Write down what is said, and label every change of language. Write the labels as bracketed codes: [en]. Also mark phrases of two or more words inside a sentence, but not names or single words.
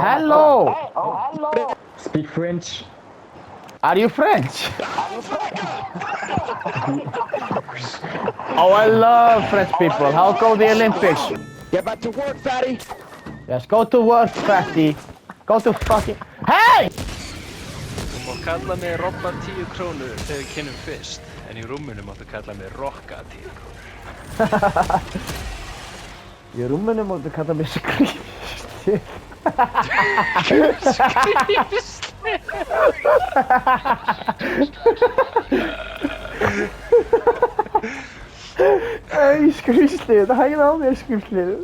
[en] hello. Speak French. Are you French? Oh, I love French people. How go the Olympics? Get back to work, fatty. Yes, go to work, fatty. Go to fucking... Hey! [is] Þú má kalla mig Robba 10 krónur þegar við kynnum fyrst, en í rúminu máttu kalla mig Rokka 10 krónur. Í rúminu máttu kalla mig Skrýmsli. Ei, Skrýmsli, það hægði á mér, Skrýmsli.